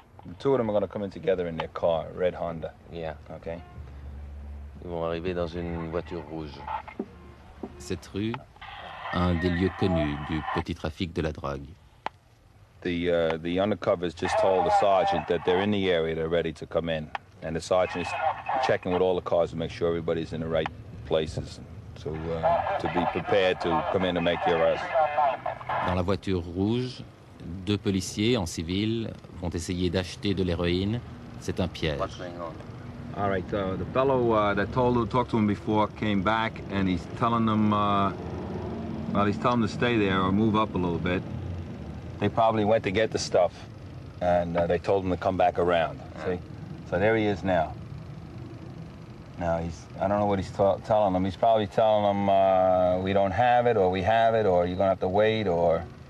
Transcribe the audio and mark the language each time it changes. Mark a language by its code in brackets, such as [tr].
[en] The two of them are going to come in together in their car, red Honda. Yeah. Okay. [fr] Ils vont arriver dans une voiture rouge. Cette rue, un des lieux connus du petit trafic de la drogue. [en] The undercovers just told the sergeant that they're in the area, they're ready to come in. And the sergeant is checking with all the cars to make sure everybody's in the right places to be prepared to come in and make the arrest. [fr] Dans la voiture rouge, deux policiers en civil vont essayer d'acheter de l'héroïne. C'est un piège. [en] All right, the fellow that talked to him before came back, and he's telling them, he's telling them to stay there or move up a little bit. They probably went to get the stuff, and they told him to come back around. See, so there he is now. Now I don't know what he's telling them. He's probably telling them we don't have it, or we have it, or you're gonna have to wait, or.